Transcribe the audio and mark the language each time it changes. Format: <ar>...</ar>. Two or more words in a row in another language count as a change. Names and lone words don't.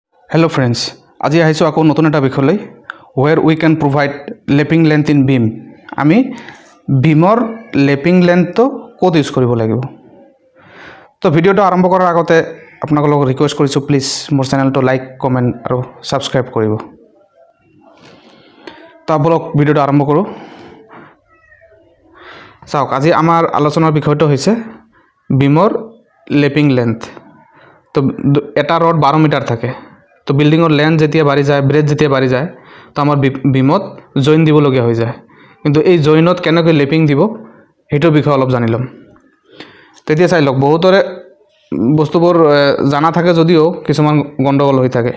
<en>Hello friends,</en> <as>আজি আহিছো আকৌ নতুন এটা বিষয়লৈ</as> <en>where we can provide lapping length in beam.</en> <as>আমি beamৰ</as> <en>lapping length</en> <as>তো ক'ত ইউজ কৰিব লাগিব। তো ভিডিওটো আৰম্ভ কৰাৰ আগতে আপোনালোকক ৰিকুৱেষ্ট কৰিছো প্লিজ মোৰ চেনেলটো লাইক, কমেন্ট আৰু সাবস্ক্ৰাইব কৰিব। তো বলক ভিডিওটো আৰম্ভ কৰো। চাওক আজি আমাৰ আলোচনাৰ বিষয়টো হৈছে beamৰ</as> <en>lapping length।</en> <as>তো এটা ৰড 12 মিটাৰ থাকে। তো বিল্ডিংৰ লেন্থ যেতিয়া বাঢ়ি যায়, ব্ৰেথ যেতিয়া বাঢ়ি যায়, তো আমাৰ বিমত জইন দিবলগীয়া হৈ যায়। কিন্তু এই জইনত কেনেকৈ লেপিং দিব হেইটোৰ বিষয়ে অলপ জানি লম। তেতিয়া চাই লওক বহুতৰে বস্তুবোৰ জানা থাকে যদিও কিছুমান গণ্ডগোল হৈ থাকে।</as>